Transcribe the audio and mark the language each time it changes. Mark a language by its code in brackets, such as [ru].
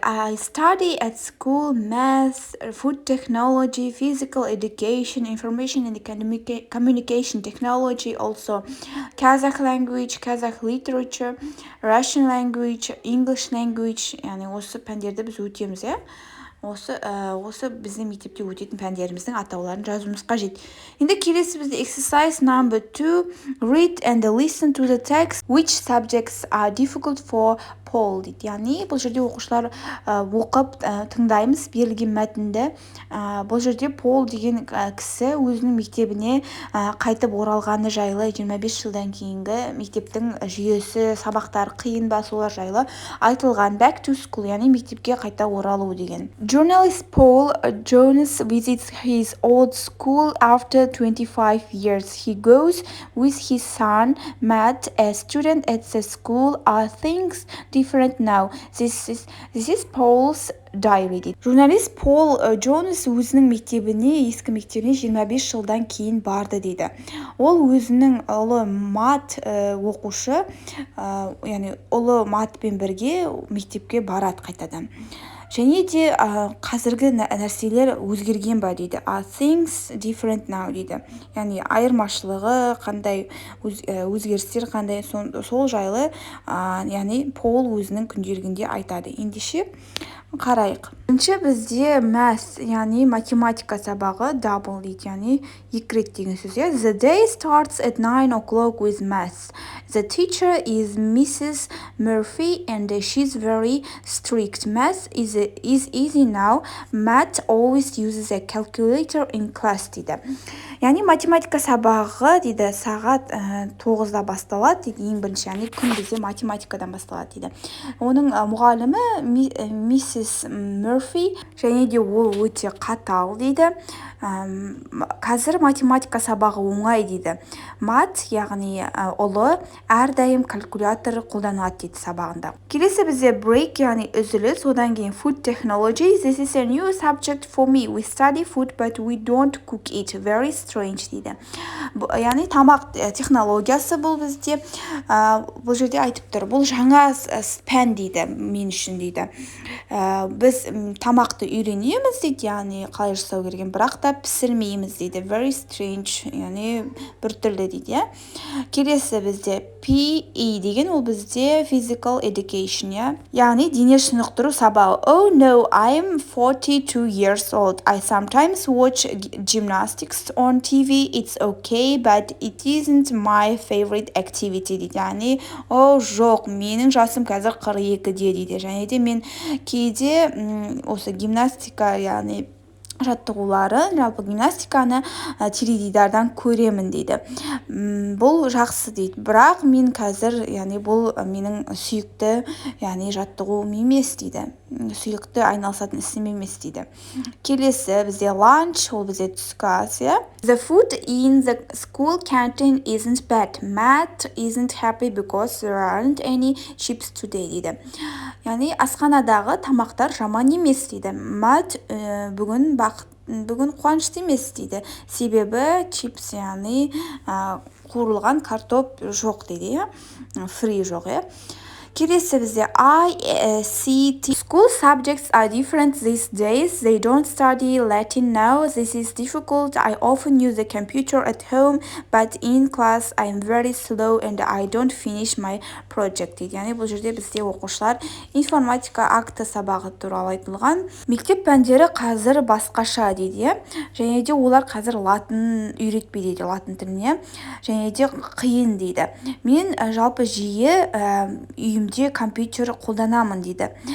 [en] I study at school math, food technology, physical education, information and communication technology, also Kazakh language, Kazakh literature, Russian language, English language, [kk] яғни осы пәндерді біз өтеміз, Осы біздің мектепте өтетін пәндеріміздің атауларын жазуымыз қажет. Енді келесі бізде [en] exercise number 2. Read and listen to the text. Which subjects are difficult for Paul дейді. [kk] Яғни бұл жерде оқушылар оқып тыңдаймыз берілген мәтінді. Бұл жерде Пол деген кісі өзінің мектебіне қайтып оралғаны жайлы 25 жылдан кейінгі мектептің жүйесі, сабақтар қиын ба солар жайлы айтылған. [en] Back to school, [kk] яғни мектепке қайта оралу деген. [en] Journalist Paul Jones visits his old school after 25 years. He goes with his son Matt, a student at the school. Are things different now? This is Paul's diary дейді. [kk] Журналист Пол Джонс өзінің мектебіне, ескі мектебіне 25 жылдан кейін барды дейді. Ол өзінің ұлы Мат оқушы, яғни ұлы Матпен бірге мектепке барады қайтадан. Және де қазіргі нәрселер өзгерген ба дейді. [en] Are things different now дейді. [kk] Яғни айырмашылығы қандай, өзгерістер қандай, сол жайлы, яғни Пол өзінің күнделігінде айтады. Ендеше қарайық. Бірінші бізде math, яғни математика сабағы, double дейді, яғни екі рет деген сөз. [en] The day starts at 9 o'clock with math. The teacher is Mrs. Murphy and she's very strict. Math is easy now. Matt always uses a calculator in class дейді. [kk] Яғни математика сабағы дейді сағат 9-да басталады дейді. Ең бірінші, яғни күн бізде математикадан басталады дейді. Оның мұғалімі Mrs. Murphy, және де ол өте қатал дейді. Қазір математика сабағы оңай дейді. Мат, яғни ұлы, әрдайым калькулятор қолданады дейді сабағында. Келесі бізде break, яғни үзіліс. Одан кейін food technology. [en] This is a new subject for me. We study food but we don't cook it. Very strange дейді. [kk] Яғни тамақ технологиясы бұл бізде. Бұл жерде айтып тұр. Бұл жаңа пән дейді мен үшін дейді. Біз тамақты үйренеміз дейді, яғни қалай жасау керек, бірақ та пісірмейміз дейді. [en] Very strange, [kk] яғни біртүрлі дейді. Келесі бізде PE деген, ол бізде physical education, яғни дене шынықтыру сабағы. [en] Oh no, I'm 42 years old. I sometimes watch gymnastics on TV. It's okay, but it isn't my favorite activity дейді. [kk] Яғни, жоқ, менің жасым қазір 42-де дейді. Және де мен кейде осы гимнастика, яғни жаттығулары, жалпы гимнастиканы теледидардан көремін дейді. Бұл жақсы дейді. Бірақ мен қазір, яғни бұл менің сүйікті, яғни жаттығуым емес дейді. Сүйікті айналысатын ісім емес дейді. Келесі бізде lunch, ол бізде түскі ас. [en] The food in the school canteen isn't bad. Matt isn't happy because there aren't any chips today дейді. [kk] Яғни асханадағы тамақтар жаман емес дейді. Matt бүгін қуанышты емес дейді. Себебі чипс, яғни қуырылған картоп жоқ дейді. Фри жоқ. Келесі бізде ICT. [en] School subjects are different these days. They don't study Latin now. This is difficult. I often use the computer at home, but in class I am very slow and I don't finish my project. [kk] Яғни бұл жерде бізде оқушылар информатика акты сабағы туралы айтылған. Мектеп пәндері қазір басқаша дейді, және де олар қазір латын үйретпейді дейді, латын тіліне, және де қиын дейді. Мен жалпы жиі үйімде компьютер қолданамын дейді.